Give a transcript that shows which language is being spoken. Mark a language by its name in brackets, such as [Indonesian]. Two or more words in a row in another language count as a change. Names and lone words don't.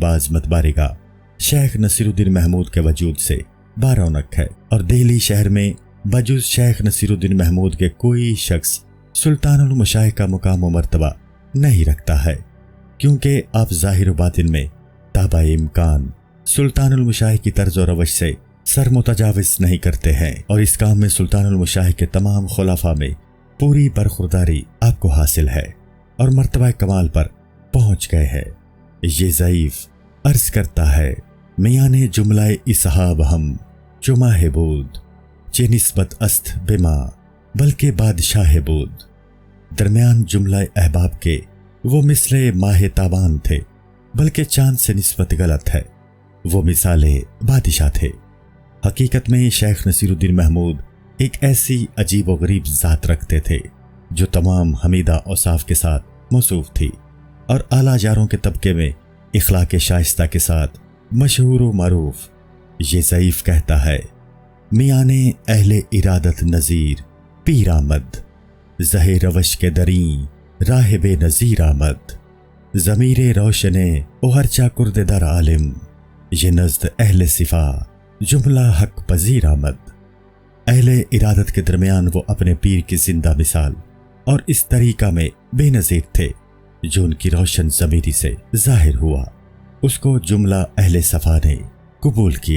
[Urdu] بازمت بارگاہ شیخ نصیر الدین محمود کے وجود سے بارونق ہے، اور دہلی شہر میں بجز شیخ نصیر الدین محمود کے کوئی شخص سلطان المشائخ کا مقام و مرتبہ نہیں رکھتا ہے، کیونکہ آپ ظاہر و باطن میں تابع امکان سلطان المشائخ کی طرز و روش سے سر متجاوز نہیں کرتے ہیں، اور اس کام میں سلطان المشائخ کے تمام خلفاء میں پوری برخورداری آپ کو حاصل ہے اور مرتبہ کمال پر پہنچ گئے ہیں۔ یہ ضعیف عرض کرتا ہے [Persian] میان جملہ اصحاب ہم چماہ بود، چہ نسبت است بما بلکہ بادشاہ بود۔ [Urdu] درمیان جملہ احباب کے وہ مثل ماہ تابان تھے، بلکہ چاند سے نسبت غلط ہے، وہ مثال بادشاہ تھے۔ حقیقت میں شیخ نصیر الدین محمود ایک ایسی عجیب و غریب ذات رکھتے تھے جو تمام حمیدہ اوصاف کے ساتھ موصوف تھی، اور اعلیٰ جاروں کے طبقے میں اخلاق شائستہ کے ساتھ مشہور و معروف۔ یہ ضعیف کہتا ہے [Persian] میان اہل ارادت نظیر پیر آمد، زہ روش کے دریں راہ بے نظیر آمد، ضمیر روشن او ہرچا کرد در عالم، یہ نزد اہل صفا جملہ حق پذیر آمد۔ [Urdu] اہل ارادت کے درمیان وہ اپنے پیر کی زندہ مثال اور اس طریقہ میں بے نظیر تھے جو ان کی روشن ضمیری سے ظاہر ہوا، اس کو جملہ اہل صفا نے قبول کیا۔